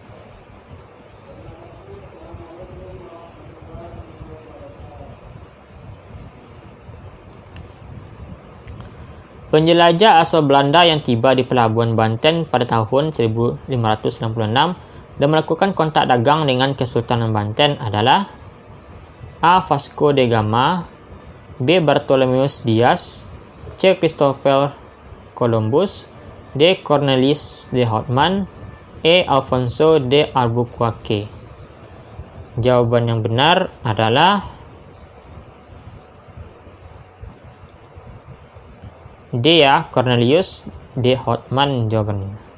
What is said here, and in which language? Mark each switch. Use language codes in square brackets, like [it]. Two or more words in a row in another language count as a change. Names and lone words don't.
[id] Penjelajah asal Belanda yang tiba di pelabuhan Banten pada tahun 1566 dan melakukan kontak dagang dengan Kesultanan Banten adalah A. Vasco da Gama, B. Bartholomeus Dias, C. Christopher Columbus, D. Cornelis de Houtman, E. Alfonso de Albuquerque. Jawaban yang benar adalah D, ya, Cornelius de Houtman jawabannya.